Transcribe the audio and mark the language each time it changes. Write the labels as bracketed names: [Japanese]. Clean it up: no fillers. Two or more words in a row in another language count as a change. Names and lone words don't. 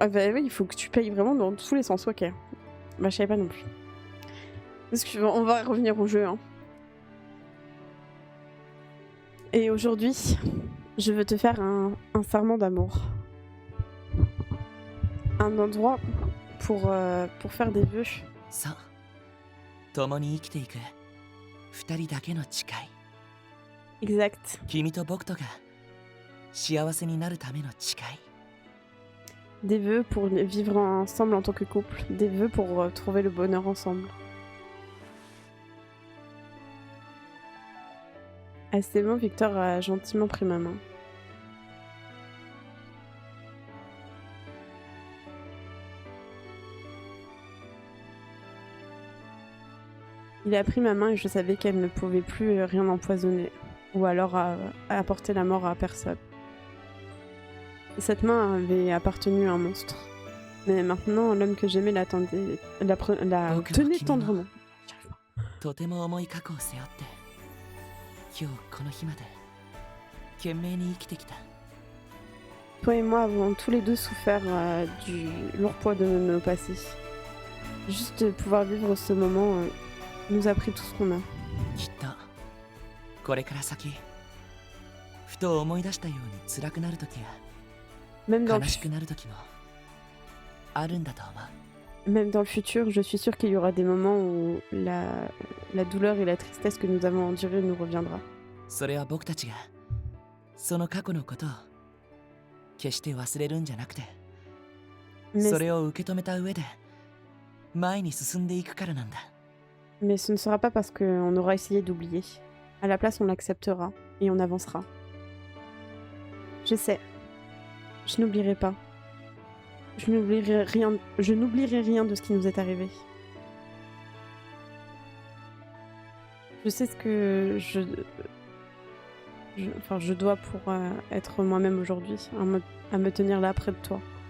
[French] Ah bah oui, il faut que tu payes vraiment dans tous les sens, ok. Bah je savais pas non plus. Parce qu'on va revenir au jeu, hein. Et aujourd'hui, je veux te faire un serment d'amour. Un endroit pour faire des vœux. [Japanese] そう共に生きていく二人だけの誓い [French] Exact. [Japanese] 君と僕とが幸せになるための誓い [French] Des vœux pour vivre ensemble en tant que couple. Des vœux pour trouver le bonheur ensemble. À ces mots, Victor a gentiment pris ma main. Il a pris ma main et je savais qu'elle ne pouvait plus rien empoisonner, ou alors apporter la mort à personne. Cette main avait appartenu à un monstre. Mais maintenant, l'homme que j'aimais la tenait tendrement. [Japanese] とても重い過去を背負って今日この日まで懸命に生きてきた [French] Toi et moi avons tous les deux souffert du lourd poids de nos passés. Juste de pouvoir vivre ce moment nous a pris tout ce qu'on a. [Japanese] きっとこれから先ふと思い出したように辛くなる時や [French] Même dans, [Japanese] 悲しくなる時もあるんだと思う [French] même dans le futur, je suis sûre qu'il y aura des moments où la douleur et la tristesse que nous avons endurée nous reviendra. [Japanese] それは僕たちがその過去のことを決して忘れるんじゃなくて [French] Mais, [Japanese] それを受け止めた上で前に進んでいくからなんだ [French] mais ce ne sera pas parce qu'on aura essayé d'oublier. À la place, on l'acceptera et on avancera. Je sais. Je n'oublierai pas. Je n'oublierai rien de ce qui nous est arrivé. Je sais ce que je dois pour être moi-même aujourd'hui, à me tenir là près de toi.